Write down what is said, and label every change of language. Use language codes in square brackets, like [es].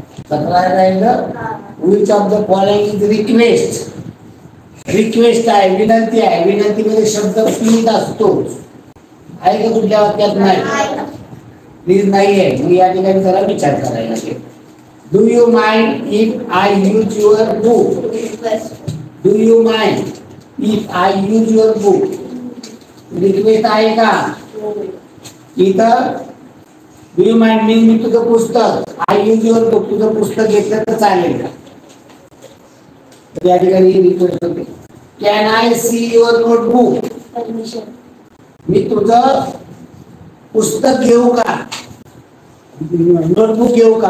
[mr] 17 राहिलं. [en] Which of the following is request. [mr] Request आहे, विनंती आहे. विनंतीमध्ये शब्द प्लीज असतो. आहे का कुठल्या वाक्यात? नाही. प्लीज नाही आहे. मग या ठिकाणी जरा विचार करायला लागेल. [en] Do you mind if I use your book. Do you mind if I use your book. [mr] Request आहे का? इथं [en] do you mind [mr] मीन मी तुझं पुस्तक, [en] I use your book, [mr] तुझं पुस्तक घेतलं तर चालेल का? या ठिकाणी रिक्वेस्ट होते. [en] Can I see your notebook. [mr] मी तुझं पुस्तक घेऊ का? नोटबुक घेऊ का?